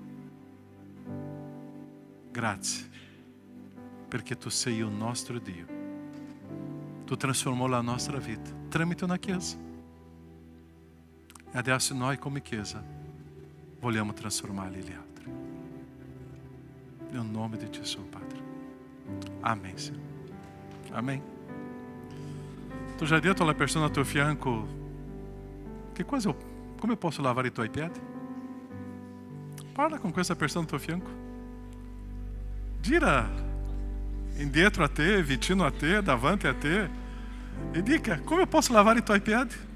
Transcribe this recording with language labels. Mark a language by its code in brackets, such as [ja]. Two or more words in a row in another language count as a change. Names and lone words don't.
[it] Grazie, perché tu sei il nostro Dio. Tu trasformou la nostra vita tramite una Chiesa. E adesso noi come Chiesa vogliamo trasformare gli altri. Nel nome di Gesù, Padre. [pt] Amém, Senhor. Amém. [it] Tu já detto alla persona al tuo fianco che cosa, come posso lavare i tuoi piedi? Parla con questa persona al tuo fianco. Gira indietro a te, vicino a te, davanti a te e dica, come posso lavare i tuoi piedi?